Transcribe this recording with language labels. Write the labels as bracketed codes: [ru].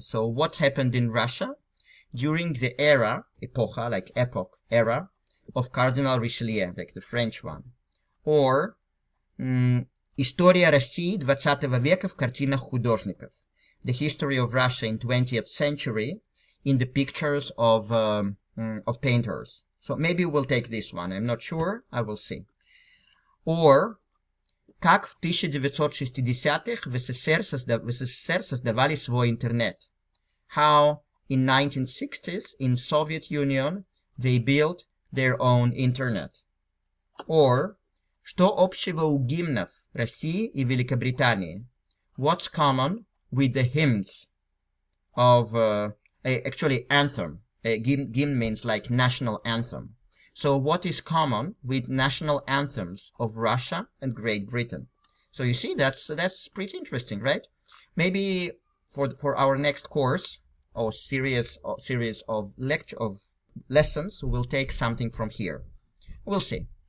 [en] So what happened in Russia during the era, эпоха, like epoch, era, of Cardinal Richelieu, like the French one. [ru] Or История России 20 века в картинах художников. [en] The history of Russia in 20th century in the pictures of painters. So maybe we'll take this one. I'm not sure. I will see. [ru] Or как в 1960-х в СССР создавали свой интернет. [en] How in 1960s in Soviet Union they built their own internet. [ru] Or, что общего у гимнов России и Великобритании? [en] What's common with the hymns of, actually anthem. Gimn means like national anthem. So what is common with national anthems of Russia and Great Britain? So you see, that's pretty interesting, right? Maybe for our next course or series of lessons, we'll take something from here. We'll see.